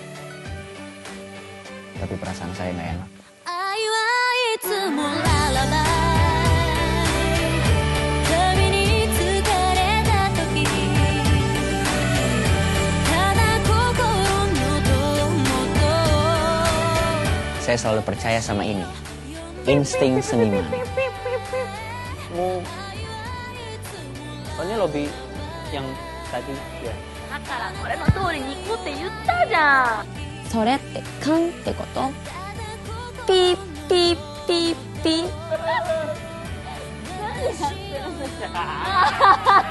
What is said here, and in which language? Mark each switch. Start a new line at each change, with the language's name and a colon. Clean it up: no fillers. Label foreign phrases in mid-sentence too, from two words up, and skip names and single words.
Indonesian: Tapi perasaan saya nggak enak. Saya selalu percaya sama ini. Insting seniman. Oh, ini lobby yang tadi ya.
Japanese: だからこれの通りに行こうって言ったじゃん。それって勘ってこと？ピーピーピーピー。何やってるんですか。